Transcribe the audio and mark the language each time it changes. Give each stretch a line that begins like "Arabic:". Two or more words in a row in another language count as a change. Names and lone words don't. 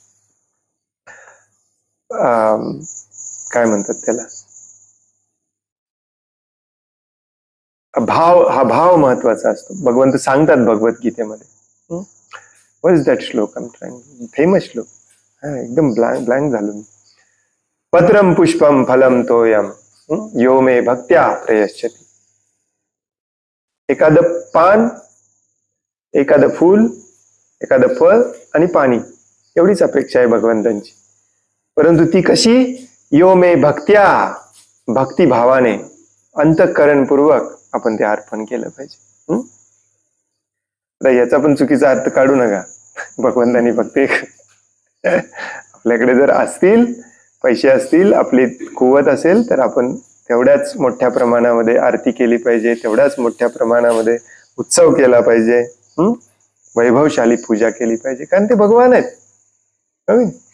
Marathi: काय म्हणतात त्याला, हा भाव महत्वाचा असतो. भगवंत सांगतात भगवद्गीतेमध्ये.
English: what is that श्लोक?
Marathi: फेमस श्लोक, एकदम ब्लँक झालो मी.
Sanskrit: पत्रम पुष्पम फलम तोयम यो मे भक्त्या प्रयश्चति.
Marathi: एखादं पान, एखादं फूल, एखादं फळ आणि पाणी, एवढीच अपेक्षा आहे भगवंतांची. परंतु ती कशी?
Sanskrit: यो मे भक्त्या,
Marathi: भक्तिभावाने, अंतःकरणपूर्वक आपण ते अर्पण केलं पाहिजे. याचा पण चुकीचा अर्थ काढू नका. भगवंतांनी फक्त आपल्याकडे जर असतील, पैसे असतील, आपली कुवत असेल, तर आपण तेवढ्याच मोठ्या प्रमाणामध्ये आरती केली पाहिजे, तेवढ्याच मोठ्या प्रमाणामध्ये उत्सव केला पाहिजे, वैभवशाली पूजा केली पाहिजे, कारण ते भगवान आहेत.